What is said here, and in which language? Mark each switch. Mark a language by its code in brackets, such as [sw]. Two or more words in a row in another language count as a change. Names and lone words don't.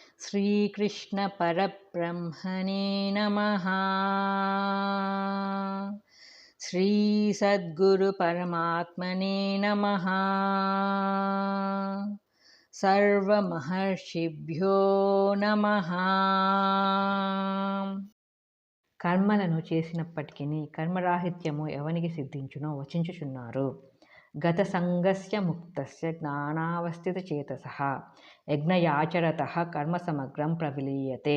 [sa] श्रीकृष्ण परब्रह्मणे नमः। श्री सद्गुरु परमात्मने नमः। सर्वमहर्षिभ्यो नमः। [te] కర్మలను చేసినప్పటికీ కర్మరాహిత్యము ఎవనికి సిద్ధించునో వచించుచున్నారు. [sa] గత సంగస్య ముక్తస్య జ్ఞానావస్థిత చేతసః యజ్ఞయాచరతః కర్మ సమగ్రం ప్రవిలీయతే.